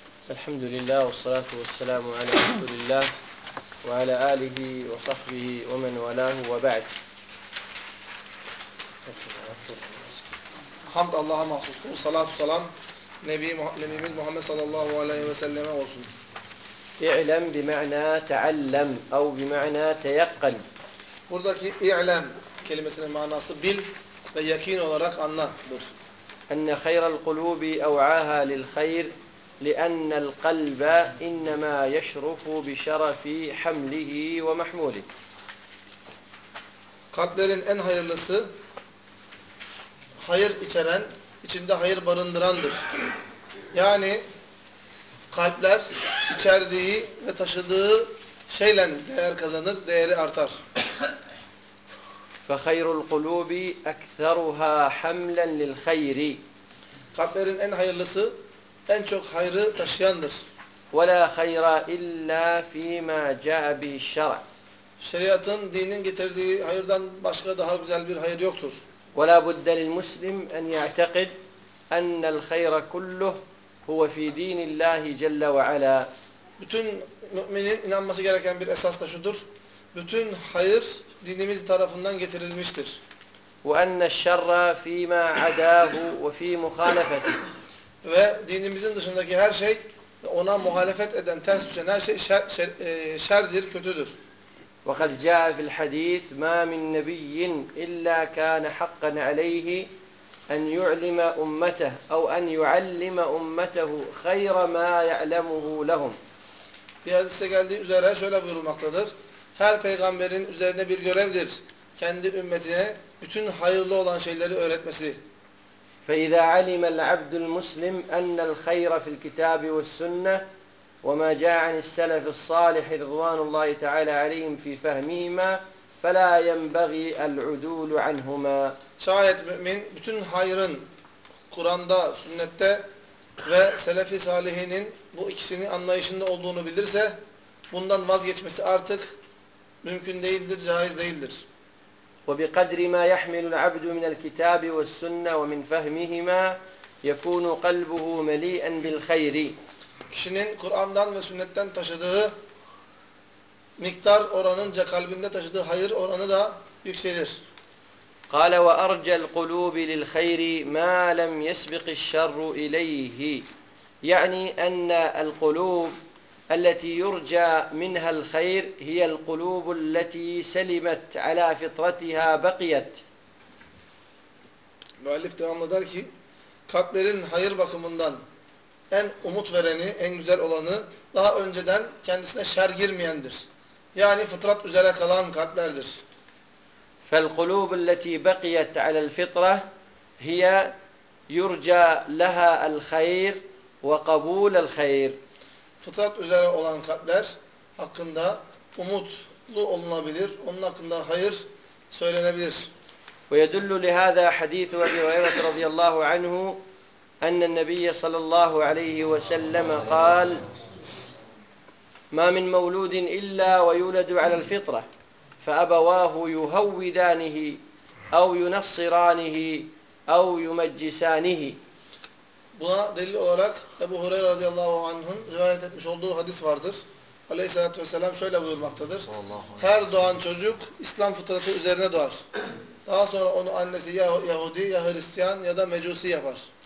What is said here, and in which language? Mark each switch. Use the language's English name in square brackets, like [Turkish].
[Arabic] الحمد لله والصلاة والسلام على رسول الله وعلى آله وصحبه ومن والاه، وبعد. حمد الله مخصوص، والصلاة والسلام نبي محمد صلى الله عليه وسلم وصول. اعلم بمعنى تعلم أو بمعنى تيقن. [Turkish] Buradaki اعلم kelimesinin manası bil ve yakin olarak anladır. [Arabic] أن خير القلوب أوعاها للخير لأن القلب إنما يشرف بشرف حمله ومحموله. [Turkish] Kalplerin en hayırlısı hayır içeren, içinde hayır barındırandır. Yani kalpler içerdiği ve taşıdığı şeyle değer kazanır, değeri artar. [Arabic] فخير القلوب أكثرها حملا للخير. [Turkish] Kalplerin en hayırlısı en çok hayrı taşıyandır. [Arabic] ولا خير إلا فيما جاء به الشرع. [Turkish] Şeriatın, dinin getirdiği hayırdan başka daha güzel bir hayır yoktur. [Arabic] ولا بد للمسلم أن يعتقد أن الخير كله هو في دين الله جل وعلا. [Turkish] Bütün müminin inanması gereken bir esas da şudur: bütün hayır dinimiz tarafından getirilmiştir. [Arabic] وأن الشر فيما عداه وفي مخالفته. [Turkish] Ve dinimizin dışındaki her şey, ona muhalefet eden, ters düşen her şey şerdir, kötüdür. [Arabic] وقد جاء في الحديث: ما من نبي إلا كان حقا عليه أن يعلم أمته أو أن يعلم أمته خير ما يعلمه لهم. [Turkish] Bir hadise geldiği üzere şöyle buyurulmaktadır: her peygamberin üzerine bir görevdir, kendi ümmetine bütün hayırlı olan şeyleri öğretmesi. [Arabic] فإذا علم العبد المسلم أن الخير في الكتاب والسنة وما جاء عن السلف الصالح رضوان الله تعالى عليهم في فهمهما فلا ينبغي العدول عنهما. [Turkish] Şayet mümin bütün hayrın Kur'an'da, sünnette ve selefi salihinin bu ikisini anlayışında olduğunu bilirse, bundan vazgeçmesi artık mümkün değildir, caiz değildir. [Arabic] وبقدر ما يحمل العبد من الكتاب والسنة ومن فهمهما يكون قلبه مليئا بالخير. [Turkish] Kişinin Kur'an'dan ve sünnetten taşıdığı miktar oranınca kalbinde taşıdığı hayır oranı da yükselir. [Arabic] قال وارجى القلوب للخير ما لم يسبق الشر اليه يعني ان القلوب التي يرجى منها الخير هي القلوب التي سلمت على فطرتها بقيت. [Turkish] مؤلف devamlı der ki kalplerin hayır bakımından en umut vereni, en güzel olanı daha önceden kendisine şer girmeyendir. Yani fıtrat üzere kalan kalplerdir. [Arabic] فالقلوب التي بقيت على الفطرة هي يرجى لها الخير وقبول الخير. [Turkish] Fıtrat üzere olan kalpler hakkında umutlu olunabilir, onun hakkında hayır söylenebilir. [Arabic] ويدل لهذا حديث أبي هريرة رضي الله عنه أن النبي صلى الله عليه وسلم قال ما من مولود إلا ويولد على الفطرة فأبواه يهودانه أو ينصرانه أو يمجسانه. [Turkish] Buna delil olarak Ebu Hureyre radıyallahu anh'ın rivayet etmiş olduğu hadis vardır. Aleyhissalatü vesselam şöyle buyurmaktadır. Her doğan çocuk İslam fıtratı üzerine doğar. Daha sonra onu annesi ya Yahudi ya Hristiyan ya da Mecusi yapar.